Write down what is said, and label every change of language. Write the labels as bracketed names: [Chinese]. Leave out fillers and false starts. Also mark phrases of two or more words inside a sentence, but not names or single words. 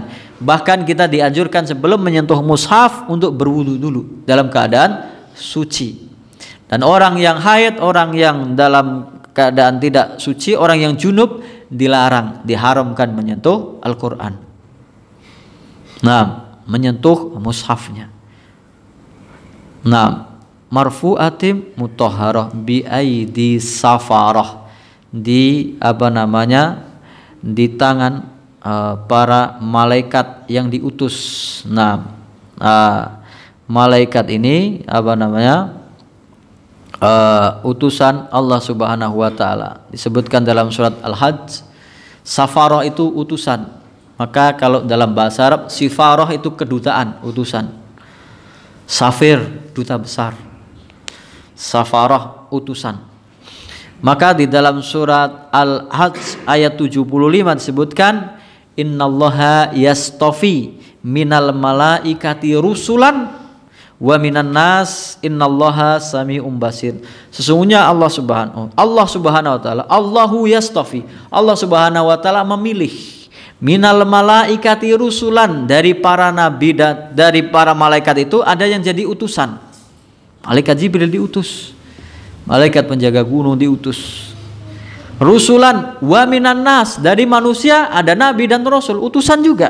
[Indonesian] Bahkan kita dianjurkan sebelum menyentuh mushaf untuk berwudu dulu dalam keadaan suci. Dan orang yang haid, orang yang dalam keadaan tidak suci, orang yang junub dilarang, diharamkan menyentuh Al-Quran. Nah, menyentuh mushafnya. Nah, [Arabic] مرفوعة مطهرة بأيدي سفرة, [Indonesian] di di tangan para malaikat yang diutus. Nah, malaikat ini utusan Allah [Arabic] سبحانه وتعالى. [Indonesian] Disebutkan dalam surat Al-Hajj, safarah itu utusan. Maka kalau dalam bahasa Arab, sifarah itu kedutaan, utusan. Safir, duta besar. Safarah, utusan. Maka di dalam surat Al-Hajj ayat 75 disebutkan, [Arabic] إن الله يصطفي من الملائكة رسلا ومن الناس إن الله سميع بصير. [Indonesian] Sesungguhnya Allah [Arabic] سبحانه وتعالى, الله يصطفي, [Indonesian] Allah [Arabic] سبحانه وتعالى [Indonesian] memilih [Arabic] من الملائكة رسلا, [Indonesian] dari para nabi dan dari para malaikat itu ada yang jadi utusan. Malaikat Jibril diutus, malaikat penjaga gunung diutus. [Arabic] رسلا ومن الناس, [Indonesian] dari manusia ada nabi dan rasul, utusan juga.